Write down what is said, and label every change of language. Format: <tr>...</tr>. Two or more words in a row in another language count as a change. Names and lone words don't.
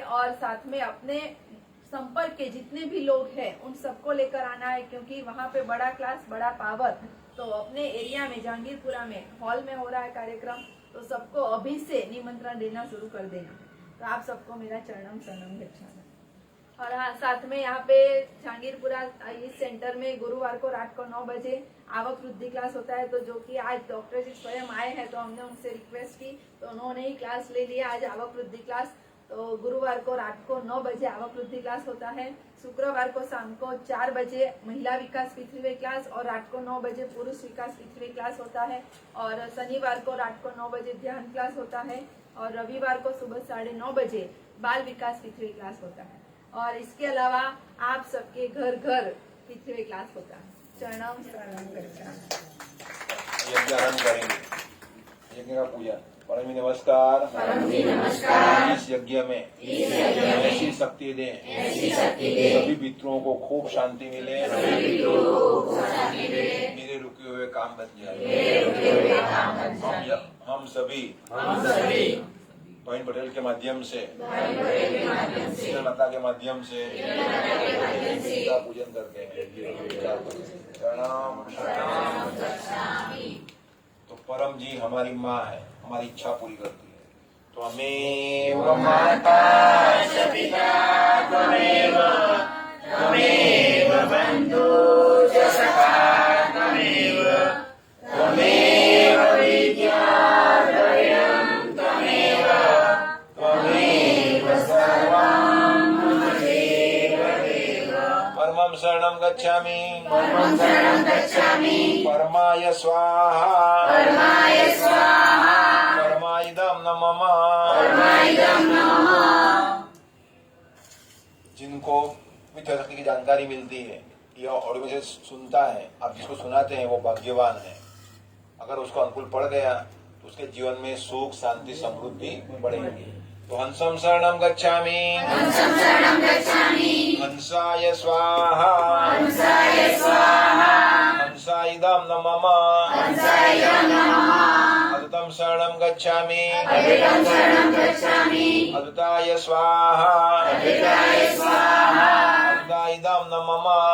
<hi>और साथ में अपने संपर्क के जितने भी लोग हैं उन सबको लेकर आना है, क्योंकि वहाँ पे बड़ा क्लास बड़ा पावर। तो अपने एरिया में जहांगीरपुरा में हॉल में हो रहा है कार्यक्रम, तो सबको अभी से निमंत्रण देना शुरू कर देना। तो आप सबको मेरा</hi> <sa>चरणम शरणम गच्छामि।</sa> <hi>और हाँ, साथ में यहाँ पे जहांगीरपुरा इस सेंटर में गुरुवार को रात को 9 बजे आवक वृद्धि क्लास होता है। तो जो कि आज डॉक्टर जी स्वयं आए हैं, तो हमने उनसे रिक्वेस्ट की, तो उन्होंने ही क्लास ले लिया आज आवक वृद्धि क्लास। तो गुरुवार को रात को 9 बजे आवक वृद्धि क्लास होता है। शुक्रवार को शाम को 4 बजे महिला विकास पृथ्वी क्लास, और रात को 9 बजे पुरुष विकास पृथ्वी क्लास होता है। और शनिवार को रात को 9 बजे ध्यान क्लास होता है, और रविवार को सुबह 9:30 बजे बाल विकास पृथ्वी क्लास होता है। और इसके अलावा आप सबके घर पृथ्वी क्लास होता है।</hi> <sa>चरणम शरणम गच्छामि।</sa> <hi>यज्ञ आरंभ करेंगे। यज्ञ का पूजन। परम जी नमस्कार। इस यज्ञ में ऐसी शक्ति दें सभी पितरों को खूब शांति मिले, मेरे रुके हुए काम बन जाए। हम सभी बहन पटेल के माध्यम से, माता के माध्यम से का पूजन करते हैं। प्रणाम। तो परम जी हमारी माँ है, हमारी इच्छा पूरी करती है।</hi> <sa>त्वमेव माता च पिता त्वमेव बंधु च सखा त्वमेव विद्या द्वयं त्वमेव सर्वं मम देव देव। परमं शरणं गच्छामि परमाय स्वाहा परमाइदं नमः।</sa> <hi>जिनको विद्या शक्ति की जानकारी मिलती है या ऑडियो में से सुनता है, आप जिसको सुनाते हैं वो भाग्यवान है। अगर उसको अनुकूल पड़ गया तो उसके जीवन में सुख शांति समृद्धि बढ़ेगी।</hi> <sa>तो हंसं शरणं गच्छामि हंसाय स्वाहा हंसाइदं नमः। अद्वैतं शरणं गच्छामि अद्वैताय स्वाहा अद्वैताइदं नमः।</sa>